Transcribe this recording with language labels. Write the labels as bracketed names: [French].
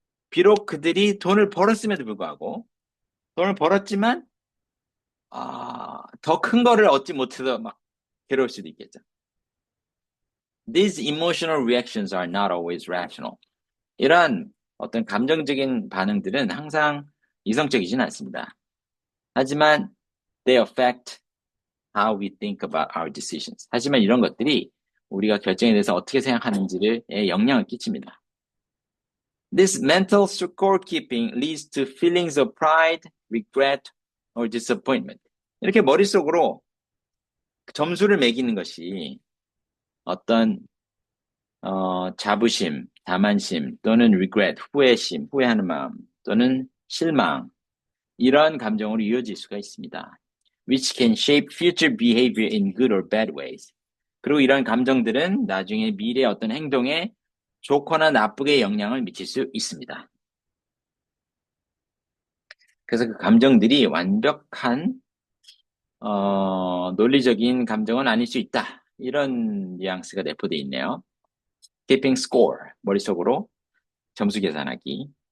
[Korean] 비록 그들이 돈을 벌었음에도 불구하고 돈을 벌었지만 더 큰 거를 얻지 못해서 막 괴로울 수도 있겠죠. [English] These emotional reactions are not always rational. [Korean] 이런 어떤 감정적인 반응들은 항상 이성적이진 않습니다. 하지만 [English] they affect how we think about our decisions. [Korean] 하지만 이런 것들이 우리가 결정에 대해서 어떻게 생각하는지에 영향을 끼칩니다. [English] This mental scorekeeping leads to feelings of pride, regret, or disappointment. [Korean] 이렇게 머릿속으로 점수를 매기는 것이 어떤 자부심, 자만심 또는 regret, 후회심, 후회하는 마음 또는 실망 이런 감정으로 이어질 수가 있습니다. [English] Which can shape future behavior in good or bad ways. [Korean] 그리고 이런 감정들은 나중에 미래의 어떤 행동에 좋거나 나쁘게 영향을 미칠 수 있습니다. 그래서 그 감정들이 완벽한 논리적인 감정은 아닐 수 있다. 이런 뉘앙스가 내포되어 있네요. [English] Keeping score, [Korean] 머릿속으로 점수 계산하기.